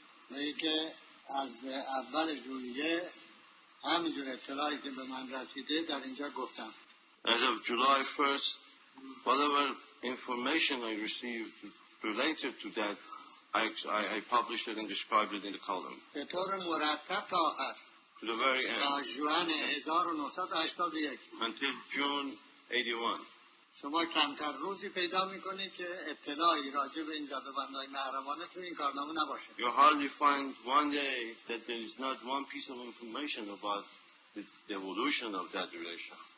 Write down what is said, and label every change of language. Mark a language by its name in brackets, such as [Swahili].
[Persian] میگه که از اول ژوئیه همینجور اطلاعی که به من رسیده در اینجا گفتم. [English] As of July 1st, whatever information I received related to that, I published it and described it in the column. [Persian] به طور مرتب تا آخر. [English] To the very end. [Persian] تا ژوئن 1981. [English] Until June 81. [Persian] شما کمتر روزی پیدا میکنید که اطلاعی راجع به این زدوبندهای محرمانه تو این کارنامه نباشه. [English] You hardly find one day that there is not one piece of information about the evolution of that relation.